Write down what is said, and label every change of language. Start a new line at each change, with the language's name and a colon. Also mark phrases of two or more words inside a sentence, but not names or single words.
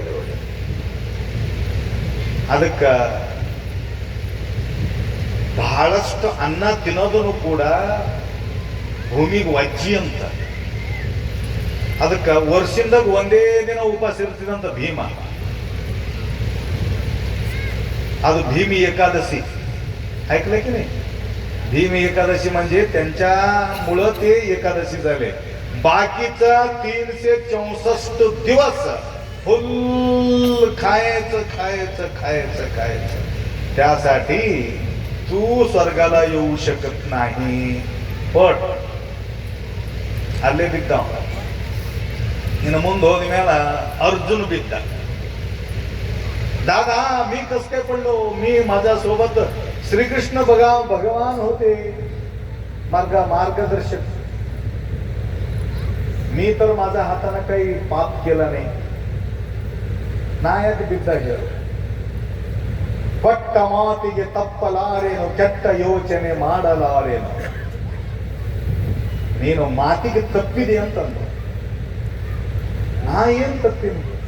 Kannada: ಅದಕ್ಕ ಬಹಳಷ್ಟು ಅನ್ನ ತಿನ್ನೋದನ್ನು ಕೂಡ ಭೂಮಿಗೆ ವಜ್ಜಿ ಅಂತ. ಅದಕ್ಕೆ ವರ್ಷದಾಗ ಒಂದೇ ದಿನ ಉಪವಾಸ ಇರ್ತಿದಂತ ಭೀಮ. ಅದು भीमी एकादशी.
Marathi: ऐकलंय की नाही? भीम एकादशी म्हणजे त्यांच्यामुळं ते एकादशी झाले. बाकीचा 364 दिवस फुल खायचं. त्यासाठी तू स्वर्गाला येऊ शकत नाही.
Kannada: पण ಅಲ್ಲೇ ಬಿದ್ದ. ಇನ್ನು ಮುಂದೆ ಹೋದ ಮೇಲೆ अर्जुन ಬಿದ್ದ.
Marathi: दादा मी कस काय पडलो? मी माझ्यासोबत श्रीकृष्ण भगवान होते, मार्गदर्शक. मी तर माझ्या हाताने काही पाप केला नाही.
Kannada: ನಾಯಕ ಬಿದ್ದಾಗ ಪಟ್ಟ ಮಾತಿಗೆ ತಪ್ಪಲಾರೇನು, ಕೆಟ್ಟ ಯೋಚನೆ ಮಾಡಲಾರೇನು. ನೀನು ಮಾತಿಗೆ ತಪ್ಪಿದೆ ಅಂತಂದು. ನಾ ಏನ್ ತಪ್ಪಿನಿ?